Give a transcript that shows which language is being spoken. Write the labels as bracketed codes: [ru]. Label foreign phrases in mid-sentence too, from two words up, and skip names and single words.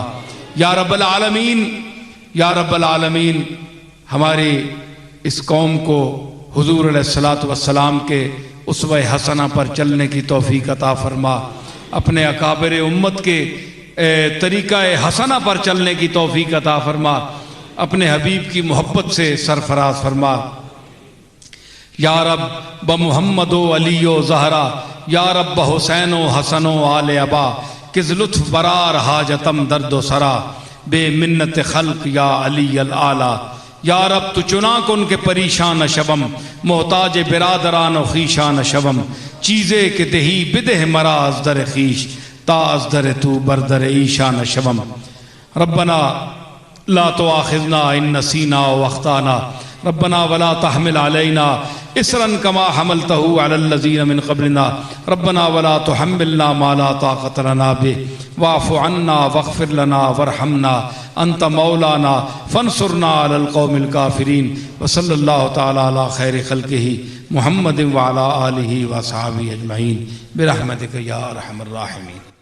[ar] یا رب العالمین، یا رب العالمین، [ur] ہماری اس قوم کو حضور [ar] علیہ الصلاۃ والسلام [ur] کے اسوہ حسنہ پر چلنے کی توفیق عطا فرما، اپنے اکابر امت کے طریقہ حسنہ پر چلنے کی توفیق عطا فرما، اپنے حبیب کی محبت سے سرفراز فرما۔ [fa] یا رب بمحمد و علی و زہرا، یا رب بحسین و حسن و آل ابا، کز لطف برار حاجتم درد و سرا، بے منت خلق یا علی العالی۔ یا رب تو چنا کن کے پریشان شبم، محتاج برادران و خیشان شبم، چیزے کے دہی بدہ مرا از در خیش، تا از در تو بردر ایشان شبم۔ [ar] ربنا لا تؤاخذنا ان نسینا و اخطانا، ربنا ولا تحمل علينا اسرا كما حملته على الذين من قبلنا، ربنا ولا تحملنا ما لا طاقة لنا به، واعف عنا واغفر لنا وارحمنا انت مولانا فانصرنا على القوم الكافرين۔ وصلی اللہ تعالی علی خیر خلقہ محمد وعلى آلہ واصحابہ اجمعین برحمتک یا ارحم الراحمین۔